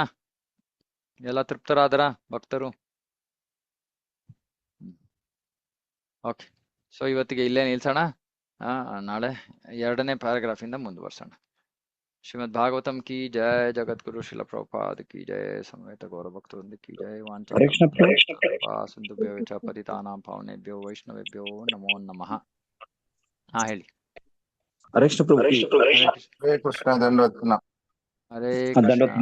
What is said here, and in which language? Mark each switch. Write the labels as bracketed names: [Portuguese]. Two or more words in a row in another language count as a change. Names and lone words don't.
[Kannada] ಎಲ್ಲ ತೃಪ್ತರಾದ್ರ ಭಕ್ತರು? ಓಕೆ, ಸೊ ಇವತ್ತಿಗೆ ಇಲ್ಲೇ ನಿಲ್ಸೋಣ. ನಾಳೆ 2ನೇ ಪ್ಯಾರಾಗ್ರಾಫ್ ಇಂದ ಮುಂದುವರ್ಸೋಣ. [Hindi] श्रीमद् भागवतम् कि जय, जगद्गुरु श्रील प्रभुपाद कि जय, समवेत गौरव भक्तवृंद कि जय. [Sanskrit] ಸಿಂಧುಭ್ಯೋ ಚ ಪತಿತಾನಾಂ ಪಾವನೇಭ್ಯೋ ವೈಷ್ಣವೇಭ್ಯೋ ನಮೋ ನಮಃ. [Kannada] ಹೇಳಿ. ಹರೇ ಕೃಷ್ಣ. ಹರೇ ಕೃಷ್ಣ.